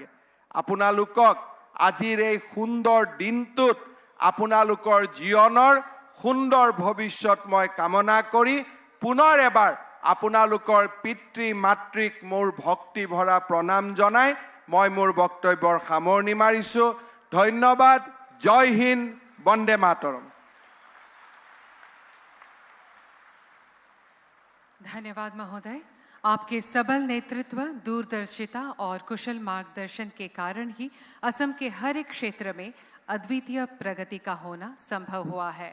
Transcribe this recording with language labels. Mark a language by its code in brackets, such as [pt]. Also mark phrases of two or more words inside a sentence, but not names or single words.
[as] আপোনালোকক আজিৰ এই সুন্দৰ দিনটোত আপোনালোকৰ জীৱনৰ সুন্দৰ ভৱিষ্যত মই কামনা কৰি পুনৰ এবাৰ আপোনালোকৰ পিতৃ মাতৃক মোৰ ভক্তি ভৰা প্ৰণাম জনাই মই মোৰ বক্তব্যৰ সামৰণি মাৰিছোঁ। ধন্যবাদ। জয় হিন্দ, বন্দে মাতৰম। [hi] धन्यवाद महोदय। आपके सबल नेतृत्व, दूरदर्शिता और कुशल मार्गदर्शन के कारण ही असम के हर एक क्षेत्र में अद्वितीय प्रगति का होना संभव हुआ है।